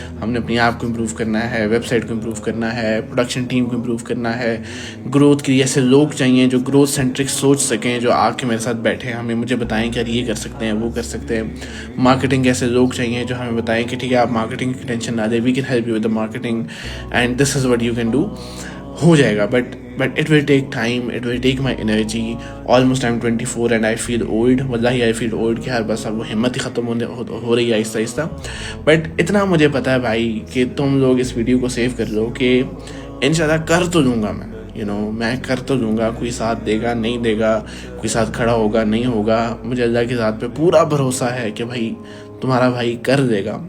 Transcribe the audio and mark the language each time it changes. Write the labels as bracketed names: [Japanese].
[Urdu] ہم نے اپنی ایپ کو امپروو کرنا ہے, ویب سائٹ کو امپروو کرنا ہے, پروڈکشن ٹیم کو امپروو کرنا ہے. گروتھ کے لیے ایسے لوگ چاہیے جو گروتھ سینٹرک سوچ سکیں, جو آ کے میرے ساتھ بیٹھیں, ہمیں مجھے بتائیں کہ یار یہ کر سکتے ہیں, وہ کر سکتے ہیں. مارکیٹنگ کے ایسے لوگ چاہیے جو ہمیں بتائیں کہ ٹھیک ہے آپ مارکیٹنگ کی ٹینشن نہ لیں, [English] We can help you with the marketing and this is what you can do. [Urdu] ہو جائے گا, [English] But it will take time, it will take my energy. Almost I'm 24 and I feel old. [Urdu] واللہ [English] I feel old [Urdu] کہ ہر بس اب وہ ہمت ہی ختم ہو رہی ہے آہستہ آہستہ. بٹ اتنا مجھے پتا ہے بھائی کہ تم لوگ اس ویڈیو کو سیو کر لو کہ انشاءاللہ کر تو لوں گا میں, میں کر تو لوں گا. کوئی ساتھ دے گا نہیں دے گا, کوئی ساتھ کھڑا ہوگا نہیں ہوگا, مجھے اللہ کی ذات پہ پورا بھروسہ ہے کہ بھائی تمہارا بھائی کر دے گا.